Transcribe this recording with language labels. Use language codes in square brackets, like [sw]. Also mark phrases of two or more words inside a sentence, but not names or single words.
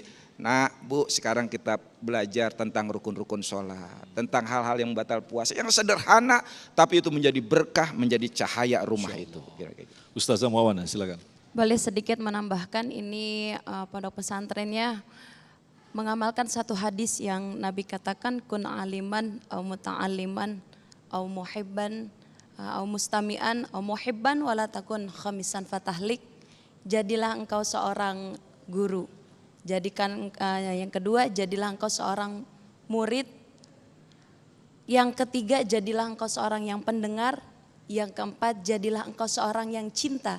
[id] Nah Bu, sekarang kita belajar tentang rukun-rukun sholat, tentang hal-hal yang batal puasa, yang sederhana, tapi itu menjadi berkah, menjadi cahaya rumah itu. Ustazah Muawana, silakan. Boleh sedikit menambahkan, ini pondok pesantrennya mengamalkan satu hadis yang Nabi katakan, [ar] كن عالما أو متعلما أو محبا أو مستمعا أو محبا ولا تكن خامسا فتهلك. [id] Jadilah engkau seorang guru. Jadikan yang kedua, jadilah engkau seorang murid. Yang ketiga, jadilah engkau seorang yang pendengar. Yang keempat, jadilah engkau seorang yang cinta.